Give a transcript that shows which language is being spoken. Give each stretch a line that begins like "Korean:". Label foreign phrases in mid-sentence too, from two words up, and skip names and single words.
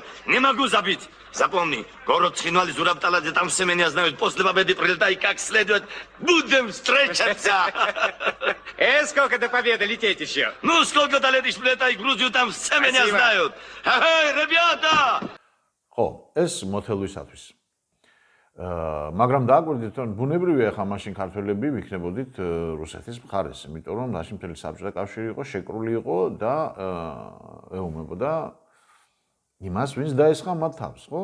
Russian: Не могу забить. Запомни, город Схинвали, Зурабталадзе, там все меня знают. После победы прилетай как следует. Будем встречаться. Сколько до победы лететь еще? Ну, сколько долетишь, прилетай в Грузию, там все меня Спасибо. знают. Эй, ребята!
Georgian: ხო, ეს მოთელვისათვის. მაგრამ დააკვირდით, რომ ბუნებრივია ხა მაშინ ქართველები ვიქნებოდით რუსეთის მხარეს, იმიტომ რომ მაშინ მთელი საბჭოთა კავშირი იყო, შეკრული იყო და ეომებოდა იმას, ვინც დაესხა მათ თავს, ხო?